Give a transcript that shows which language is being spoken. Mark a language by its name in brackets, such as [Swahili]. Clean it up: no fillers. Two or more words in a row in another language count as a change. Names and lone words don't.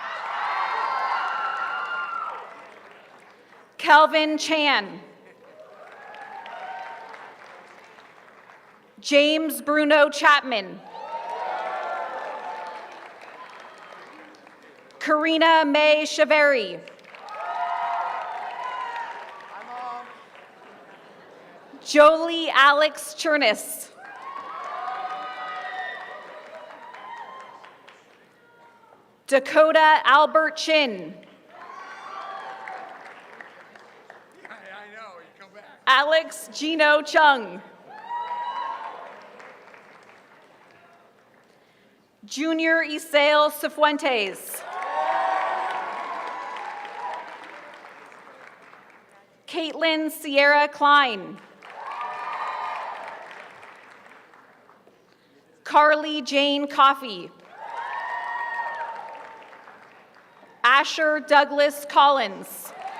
[English] Kelvin Chan. James Bruno Chapman. Karina May Chaveri. Jolie Alex Chernis. Dakota Albert Chin. Alex Gino Chung. Junior Isael Cifuentes. Caitlin Sierra Klein. Carly Jane Coffey. Asher Douglas Collins.